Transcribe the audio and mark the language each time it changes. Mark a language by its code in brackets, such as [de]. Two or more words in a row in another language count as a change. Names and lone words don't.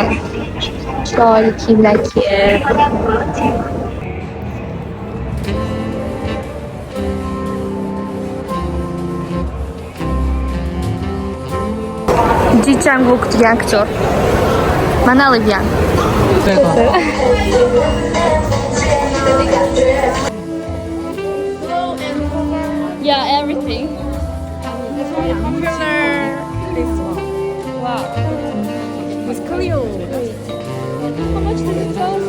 [uz] Chiroyli kiyimlar kiyib. Ji Chang-wook degan aktyor. [en] Mana Olivia. Yeah, everything. Popular. This one. Wow. With Clio. How much does it cost?